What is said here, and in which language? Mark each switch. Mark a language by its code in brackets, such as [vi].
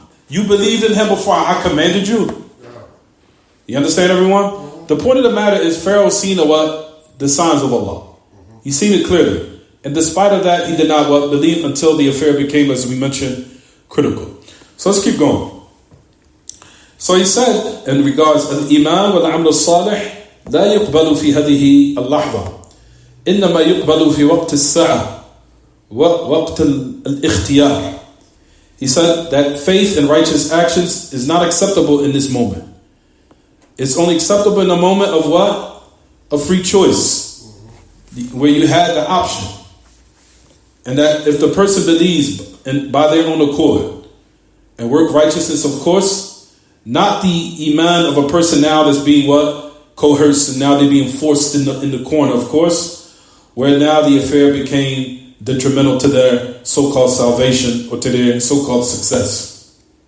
[en] You believed in him before I commanded you. You understand, everyone? The point of the matter is Pharaoh seen the signs of Allah. He seen it clearly. And despite of that, he did not believe until the affair became, as we mentioned, critical. So let's keep going. So he said in regards to al-iman wal-amal al-salih [ar] لا يقبل في هذه اللحظة إنما يقبل في وقت الساعة وقت الاختيار. [en] He said that faith and righteous actions is not acceptable in this moment. It's only acceptable in the moment of what? A free choice. Where you had the option. And that if the person believes and by their own accord and work righteousness, of course, not the iman of a person now that's being coerced, and now they're being forced in the corner, of course, where now the affair became detrimental to their so-called salvation or to their so-called success.